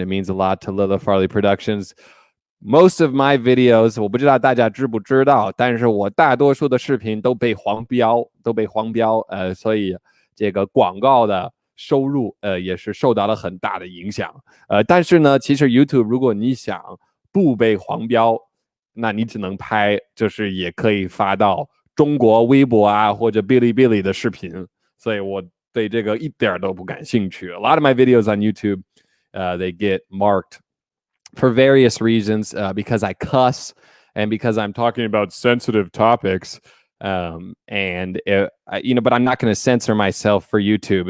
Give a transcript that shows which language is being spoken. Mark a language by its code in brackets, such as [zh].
[en] It means a lot to Lila Farley Productions. Most of my videos, [zh] 我不知道大家知不知道，但是我大多数的视频都被黄标，所以这个广告的收入也是受到了很大的影响。但是呢，其实 YouTube 如果你想不被黄标，那你只能拍，就是也可以发到中国微博啊或者哔哩哔哩的视频。所以我对这个一点都不感兴趣。 [en] A lot of my videos on YouTube, they get marked for various reasons, because I cuss and because I'm talking about sensitive topics. And but I'm not going to censor myself for YouTube.